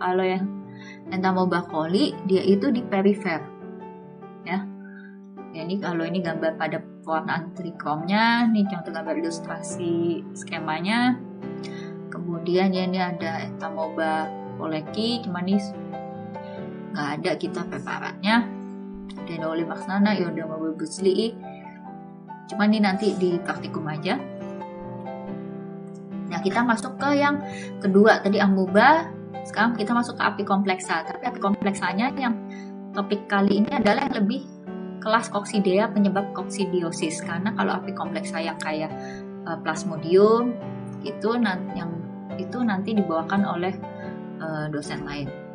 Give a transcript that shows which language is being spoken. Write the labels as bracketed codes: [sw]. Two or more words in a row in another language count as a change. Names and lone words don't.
[id] Kalau yang Entamoeba coli dia itu di perifer ya. Ya, ini kalau ini gambar pada pewarnaan trikromnya, nih contoh gambar ilustrasi skemanya. Kemudian ya ini ada Entamoeba poleki, cuman ini nggak ada kita preparatnya. Denolimaxana, Iodamoeba butzlii, cuman ini nanti di praktikum aja. Nah, kita masuk ke yang kedua tadi amoeba. Sekarang kita masuk ke apikomplexa. Tapi apikompleksanya yang topik kali ini adalah yang lebih kelas koksidea penyebab koksidiosis, karena kalau apikomplexa yang kayak plasmodium itu nanti dibawakan oleh dosen lain.